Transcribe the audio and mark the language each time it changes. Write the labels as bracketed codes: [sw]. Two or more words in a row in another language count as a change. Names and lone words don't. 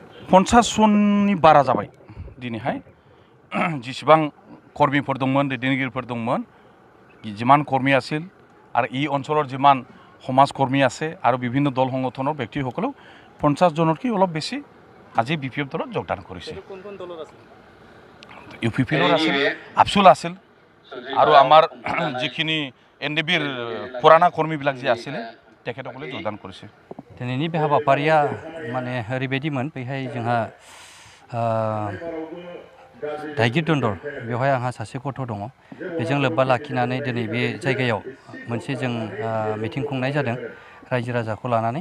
[brx] 50 जननि बारा जाबाय दिनैहाय जेसेबां कर्मीफोर दंमोन दैदेनगिरिफोर दंमोन जिमान कर्मी [as] আছিল आरो ই অঞ্চলৰ जिमान সমাজ কৰ্মী আছে আৰু বিভিন্ন দল সংগঠনৰ ব্যক্তিসকলেও 50 জনতকৈ অলপ বেছি আজি বিপিএফ দলত যোগদান কৰিছে। ইউপিপিৰ আছিল আফচুল আছিল আৰু আমাৰ যিখিনি এনডিবিৰ পুৰণা কৰ্মীবিলাক যে আছিলে তেখেতসকলে যোগদান কৰিছে। [brx] दिनैनि बे हाबाफारिया माने ओरैबायदिमोन बेहाय जोंहा दाइगिर दन्दर बेवहाय आंहा सासे गथ' दङ बेजों लोब्बा लाखिनानै दिनै बे जायगायाव मोनसे जों मिटिं खुंनाय जादों रायजो राजाखौ लानानै।